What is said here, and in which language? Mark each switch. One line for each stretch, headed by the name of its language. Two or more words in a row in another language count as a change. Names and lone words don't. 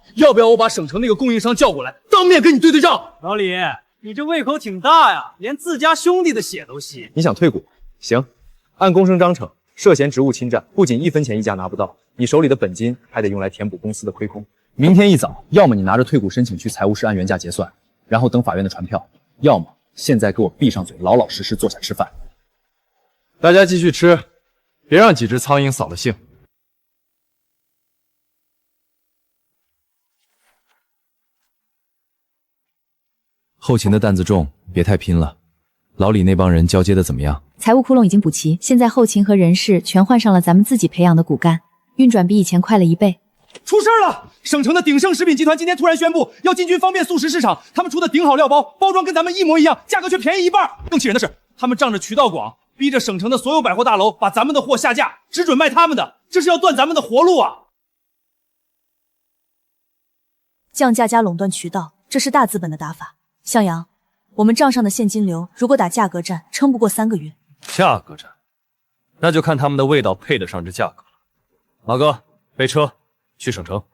Chinese: 要不要我把省城那个供应商叫过来，当面跟你对对账？老李，你这胃口挺大呀，连自家兄弟的血都吸。你想退股？行，按公声章程，涉嫌职务侵占，不仅1分钱一家拿不到，你手里的本金还得用来填补公司的亏空。明天一早，要么你拿着退股申請去財務室按原價結算，然後等法院的傳票；要麼現在給我閉上嘴，老老實實坐下吃飯。大家繼續吃，別讓幾隻蒼蠅掃了興。後勤的擔子重，別太拼了。老李那幫人交接的怎麼樣？財務窟窿已經補齊，現在後勤和人事全換上了咱們自己培養的骨幹，運轉比以前快了1倍。出事了！省城的鼎盛食品集團今天突然宣布要進軍方便速食市場，他們出的頂好料包包裝跟咱們一模一樣，價格卻便宜1半。更氣人的是，他們仗着渠道廣，逼着省城的所有百貨大樓把咱們的貨下架，只准賣他們的，這是要斷咱們的活路啊！降價加壟斷渠道，這是大資本的打法。向陽，我們賬上的現金流如果打價格戰，撐不過3個月。價格戰，那就看他們的味道配得上這價格了。馬哥，備車去省城。